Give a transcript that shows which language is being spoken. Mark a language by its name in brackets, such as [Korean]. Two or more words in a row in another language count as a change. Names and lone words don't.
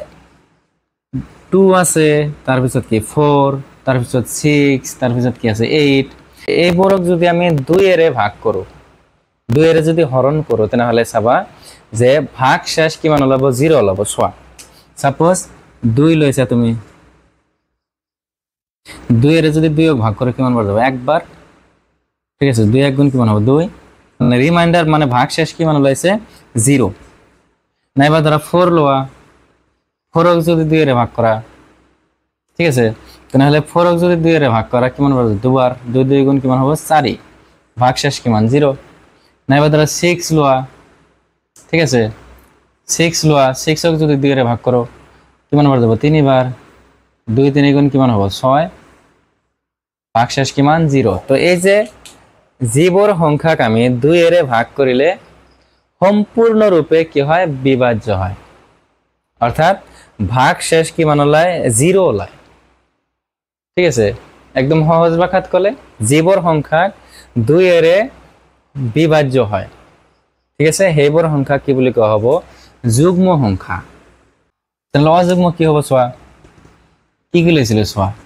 [Assamese] 2 আছে তাৰ পিছত কি 4 তাৰ পিছত 6 তাৰ পিছত কি আছে 8 এইবোৰক যদি আমি 2 এৰে ভাগ কৰো 2 [Bangla] এর যদি হরণ করো তাহলে [Assamese] চাবা যে ভাগ শেষ কিমান ওলাব 0 ওলাব চোৱা সাপোজ 2 লৈছা তুমি [Bangla] 2 এর যদি 2 ভাগ করে কিমান বার যাব একবার ঠিক আছে 2 1 গুণ কিমান হবে 2 মানে রিমাইন্ডার মানে [Assamese] ভাগ শেষ কিমান ওলাইছে 0 নাইবা ধরা 4 লওয়া 4 ক যদি 2 এর ভাগ করা [Bangla] ঠিক আছে তাহলে [Assamese] 4 ক যদি 2 এর ভাগ করা কিমান বার দুবার 2 2 গুণ কিমান হবে 4 ভাগ শেষ কিমান 0 নাইবা ধরা 6 লওয়া [Bangla] ঠিক আছে [Assamese] 6 লওয়া 6 ক যদি 2 এর ভাগ করো কিমান বার যাব 3 বার 2 3 গুণ কিমান হবে 6 ভাগ শেষ কিমান 0 তো এই যে জীবর সংখ্যাক আমি 2 এর ভাগ করিলে সম্পূর্ণ রূপে কি হয় বিভাজ্য হয় অর্থাৎ ভাগ শেষ কিমান ওলায় 0 ওলায় [Bangla] ঠিক আছে [Assamese] একদম সহজ ভাষাত কলে জীবর সংখ্যাক 2 এর বিভাজ্য হয় [Bangla] ঠিক আছে [Assamese] সেইবোৰ সংখ্যা কি বুলি কোৱা হ'ব যুগ্ম সংখ্যা তাহলে অযুগ্ম কি হ'ব চোৱা কি কি লৈছিল চোৱা